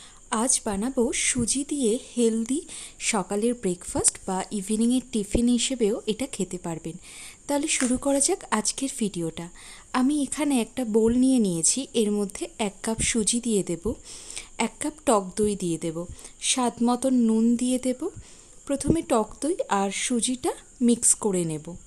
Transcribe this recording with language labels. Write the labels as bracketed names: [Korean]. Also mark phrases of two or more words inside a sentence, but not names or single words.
[Bangla] আজ বানাবো সুজি দিয়ে হেলদি সকালের ব্রেকফাস্ট বা ইভনিংয়ের টিফিন হিসেবেও এটা খেতে পারবেন। তাহলে শুরু করা যাক আজকের ভিডিওটা। আমি এখানে একটা বোল নিয়ে নিয়েছি, এর মধ্যে 1 কাপ সুজি দিয়ে দেব, 1 কাপ টক দই দিয়ে দেব, স্বাদ মতো নুন দিয়ে দেব। প্রথমে টক দই আর সুজিটা মিক্স করে নেব।